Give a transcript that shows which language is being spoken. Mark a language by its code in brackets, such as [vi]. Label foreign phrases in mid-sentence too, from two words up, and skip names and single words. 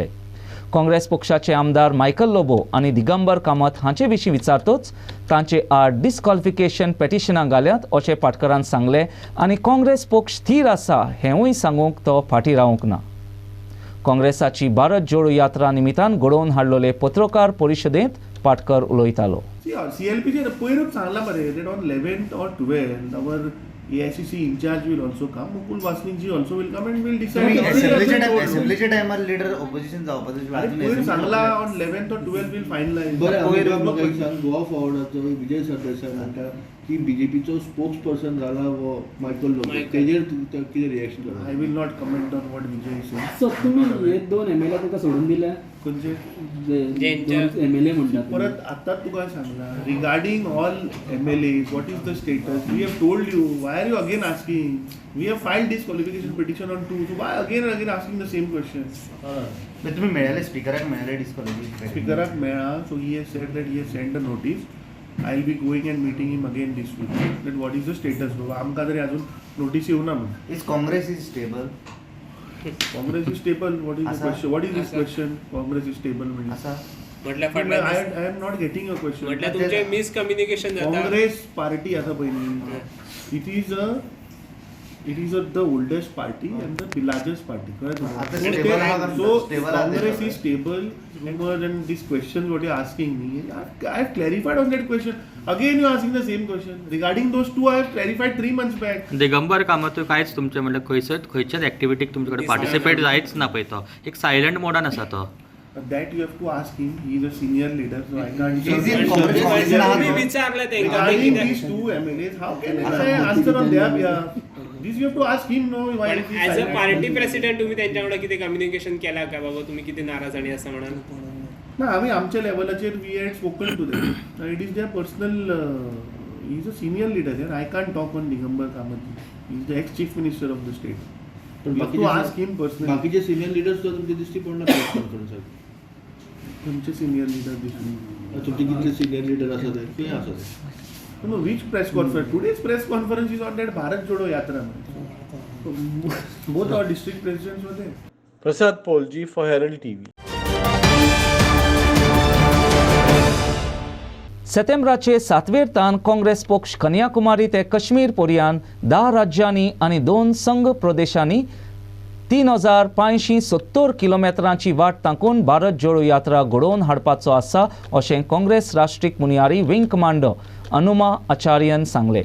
[kok] काँग्रेस पक्षाचे आमदार मायकल लोबो आनी दिगंबर कामत हांचे विशीं विचारतच तांचे आड डिस्क्वॉलिफिकेशन पेटिशनां घाल्यांत अशें पाटकरान सांगलें आनी काँग्रेस पक्ष स्थिर आसा हेंवूय सांगूंक तो फाटीं रावंक ना. काँग्रेसाची भारत जोडो यात्रा निमित्तान घडोवन हाडलोले पत्रकार परिशदेंत पाटकर उलयतालो. CLPचे पयरूच सांगला मरे [en] that on 11th or 12th our AICC in charge will also come. Mukul Vasnik ji also will come and will decide. [kok] Assemblyच्या टायमार [en] leader opposition [kok] जावपाचो सांगला [en] on 11th or 12th will finalize. [kok] बरें गोवा फॉरवर्डाचो विजय सरदेसाय म्हणटा की बीजेपीचो स्पोक्स पर्सन जाला वो मायकल लोबो तेजेर कितें रिएक्शन करता? [en] I will not comment on what Vijay said. [kok] सो तुम्ही हे दोन MLA तुका सोडून दिल्या खंयचे MLA म्हणटात परत आतां तुका सांगला [en] regarding all MLAs what is the status we have told you why are you again asking we have filed disqualification petition on 2 so why again and again asking the same question. [kok] तुम्ही मेळ्ळेले स्पीकराक मेळ्ळेले डिस्क्वालिफिकेशन स्पीकराक मेळ्ळा [en] so he has said that he has send a notice I will be going and meeting him again this week that what is the status [kok] बाबा आमकां तरी अजून नोटीस येवना म्हणून. [en] Is Congress is stable? Congress is stable what is the question what is this question Congress is stable म्हणजे [kok] म्हटल्यार [en] I am not getting a question. [kok] म्हटल्यार तुमचे मिसकम्युनिकेशन जाता. काँग्रेस पार्टी आसा पयली [en] it is the oldest party and the largest party. So Congress is stable. And these questions what you are asking me, I have clarified on that question. Again you are asking the same question. Regarding those two, I have clarified 3 months back. [kok] दिगंबर कामत कांयच तुमचे म्हणल्यार खंयच्याच एक्टिविटीक तुमचे कडेन पार्टिसिपेट जायच ना पळय तो एक सायलंट मोडान आसा तो. [en] That you have to ask him. He is a senior leader, so I can't. Regarding these two MLAs, how can I answer on their behalf? This you have to ask him. No, why is he as a party president [kok] तुम्ही त्यांच्या वांगडा कितें कम्युनिकेशन केला का बाबा तुम्ही कितें नाराजणी आसा म्हणून? ना आम्ही आमच्या लेवलाचेर [en] we had spoken to them. It is their personal. He is a senior leader there. I can't talk on Digambar Kamat. He is the ex chief minister of the state. [kok] बाकीचे [en] Ask him personally. [kok] बाकीचे [en] senior leaders [kok] तो तुमचे दिसती पडना [en] press conference. [kok] तुमचे [en] senior leader [kok] दिसली. तुमचे कितले [en] senior leader [kok] आसा ते आसा ते. [en] No, which press conference? Today's press conference is on that Bharat Jodo Yatra. Both our district presidents were there. Prasad Polji for Herald TV. [kok] सप्टेंबराचे 7वेर तान काँग्रेस पक्ष कन्याकुमारी ते कश्मीर पर्यान 10 राज्यांनी आनी 2 संघ प्रदेशांनी 3570 किलोमिटरांची वाट तांकून भारत जोडो यात्रा घडोवन हाडपाचो आसा अशें काँग्रेस राष्ट्रीय मुनियारी [en] wing commander [kok] अनुमा आचार्यान सांगले.